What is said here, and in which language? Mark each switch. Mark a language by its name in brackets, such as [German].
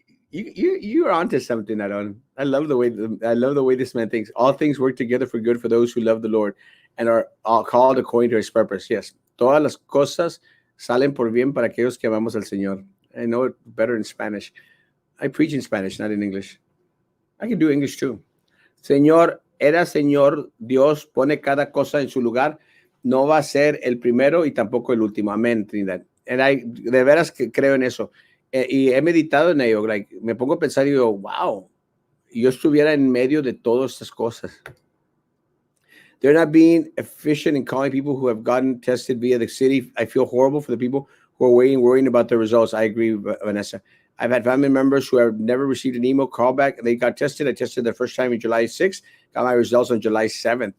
[English] You are onto something, Aaron. I love the way this man thinks. All things work together for good for those who love the Lord and are all called according to His purpose. [Spanish] Yes, todas las cosas salen por bien para aquellos que amamos al Señor. [English] I know it better in Spanish. I preach in Spanish, not in English. I can do English too. [Spanish] Señor, era Señor, Dios pone cada cosa en su lugar. No va a ser el primero y tampoco el último. Amén, Trinidad. De veras que creo en eso. Y he meditado en ello. Like, me pongo a pensar y digo, wow, yo estuviera en medio de todas estas cosas. [English] They're not being efficient in calling people who have gotten tested via the city. I feel horrible for the people who are waiting, worrying about the results. I agree, Vanessa. I've had family members who have never received an email callback. They got tested. I tested the first time on July 6th. Got my results on July 7th.